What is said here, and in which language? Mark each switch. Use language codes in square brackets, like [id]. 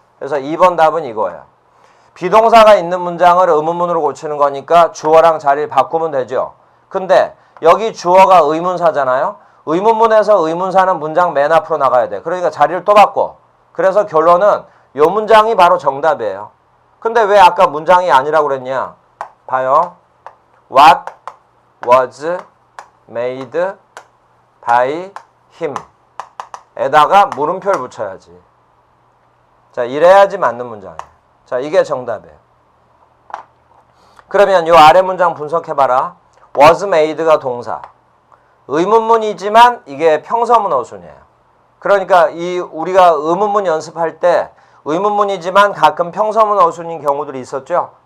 [ko] 그래서 2번 답은 이거예요. 비동사가 있는 문장을 의문문으로 고치는 거니까 주어랑 자리를 바꾸면 되죠. 근데 여기 주어가 의문사잖아요. 의문문에서 의문사는 문장 맨 앞으로 나가야 돼. 그러니까 자리를 또 바꿔. 그래서 결론은 이 문장이 바로 정답이에요. 근데 왜 아까 문장이 아니라고 그랬냐? 봐요. [en] What was made by him [ko] 에다가 물음표를 붙여야지. 자, 이래야지 맞는 문장이에요. 자, 이게 정답이에요. 그러면 이 아래 문장 분석해봐라. was made가 동사. 의문문이지만 이게 평서문 어순이에요. 그러니까 우리가 의문문 연습할 때 의문문이지만 가끔 평서문 어순인 경우들이 있었죠.